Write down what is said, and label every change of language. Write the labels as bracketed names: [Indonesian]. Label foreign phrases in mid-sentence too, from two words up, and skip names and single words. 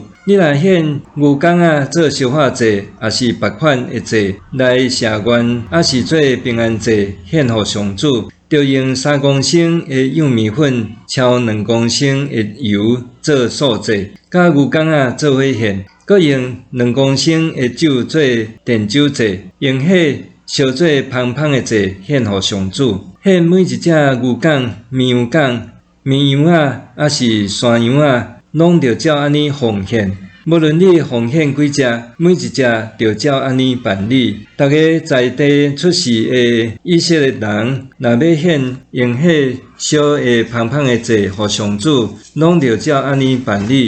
[Min Nan Chinese] 你若献牛公仔做烧化祭，还是别款的祭来谢愿，还是做平安祭献予上主，着用3公升的幼米粉，超2公升的油做素祭，甲牛公仔做伙献，搁用2公升的酒做奠酒祭，用火烧做芳芳的祭献予上主。献每一只牛公、绵羊公、绵羊仔，还是山羊仔，拢着照安尼奉献。无论你奉献几只，每一只着照安尼办理。大家在地出世的以色列人，若要献用火烧的芳芳的祭予上主，拢着照安尼办理。